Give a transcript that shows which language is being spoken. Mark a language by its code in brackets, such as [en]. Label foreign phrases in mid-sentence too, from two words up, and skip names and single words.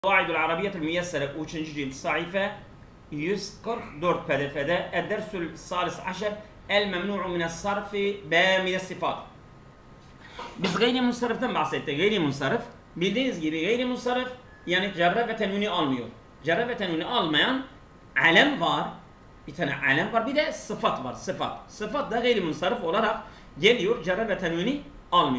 [ar] قواعد العربية الميسرة 3. جلد صحيفة 144 PDF'de الدرس الثالث عشر الممنوع من الصرف من الصفات. [tr] Biz gayrimunsariften bahsettik. Gayrimunsarif bildiğiniz gibi gayrimunsarif yani cerre ve tenvini almıyor. Cerre ve tenvini almayan alem var. Bir tane alem var. Bir de sıfat var. Sıfat da gayrimunsarif olarak geliyor. Cerre ve tenvini almıyor.